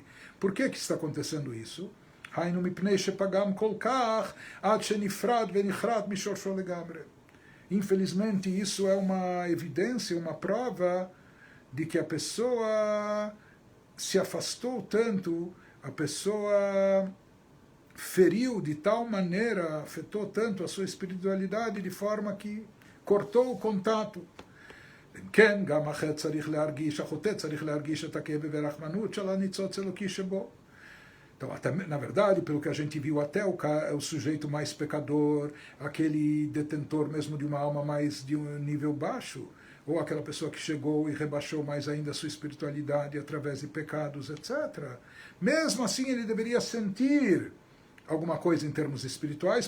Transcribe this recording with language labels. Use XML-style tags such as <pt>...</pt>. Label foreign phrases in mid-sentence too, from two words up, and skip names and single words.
<pt>Por que está acontecendo isso? Infelizmente, isso é uma evidência, uma prova de que a pessoa se afastou tanto, a pessoa feriu de tal maneira, afetou tanto a sua espiritualidade de forma que cortou o contato.</pt> <he>כן, גם החטא צריך להרגיש, החוטא צריך להרגיש את הכאב והרחמנות של הניצוץ אלוקי שבו.</he> <pt>Então, até, na verdade, pelo que a gente viu, até o sujeito mais pecador, aquele detentor mesmo de uma alma mais de um nível baixo, ou aquela pessoa que chegou e rebaixou mais ainda a sua espiritualidade através de pecados, etc. Mesmo assim, ele deveria sentir alguma coisa em termos espirituais.</pt>